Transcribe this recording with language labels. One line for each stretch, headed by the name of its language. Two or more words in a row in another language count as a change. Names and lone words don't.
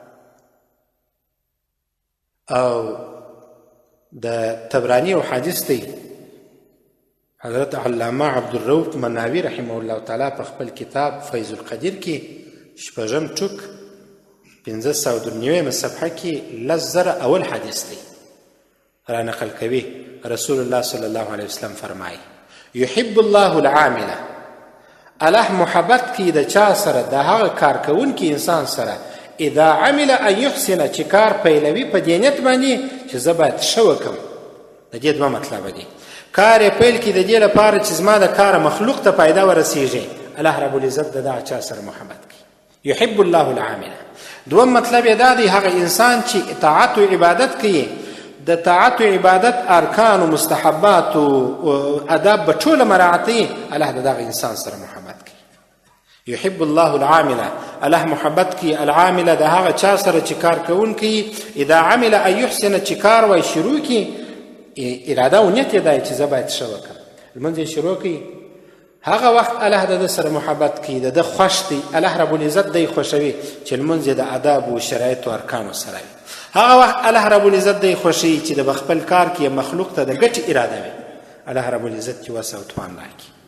Pashto: او د تبرانی او حدیث دی، حضرت علامه عبدالرؤف مناوي
Arabic: رحمه الله تعالی
Pashto: په خپل کتاب فیض القدیر کې شپږم ټوک 509 صفحه کې 10,000 اول حدیث دی را نقل کوي. رسول الله
Arabic: صلی الله علیه وسلم
Pashto: فرمایي،
Arabic: یحب الله العامله،
Pashto: الله محبت کوي د چا سره؟ د هغه کار کوونکي انسان سره،
Arabic: اذا عمل ان يحسن،
Pashto: چې کار پیلوي په دې نیت باندې چې زه باید ښه وکړم. د دې دوه مطلبه دي. کار یې پیل کړي د دې لپاره چې زما د کاره مخلوق ته پیدا ورسیږي،
Arabic: الله رب العزت
Pashto: د دغه چا سره محبت کوي.
Arabic: یحب الله العامله.
Pashto: دوم مطلب یې دا دی، هغه انسان چې اطاعت او عبادت کوي، د طاعت او عبادت ارکان او مستحبات او آداب به ټوله مراعاتوي، الله د دغه انسان سره محبت کوي.
Arabic: یحب الله العامله،
Pashto: الله محبت کوي العامله، د هغه چا سره چې کار کوونکی،
Arabic: اذا عمل ان يحسن،
Pashto: چې کار وای شروع کړي، اراده او نیت یې دا چې زه باید ښه وکړم، لمونځ یې شروع کړي، هغه وخت الله د ده سره محبت کوي، د ده خوښ دی،
Arabic: الله رب العزت
Pashto: دی خوښوي چې لمونځ یې د آداب او شرایطو او ارکانو سره وي. هغه وخت
Arabic: الله رب العزت
Pashto: دی خوښوي چې د خپل کار کې مخلوق ته د ګټې اراده وي،
Arabic: الله رب العزت
Pashto: چې وسع او توان راکړي.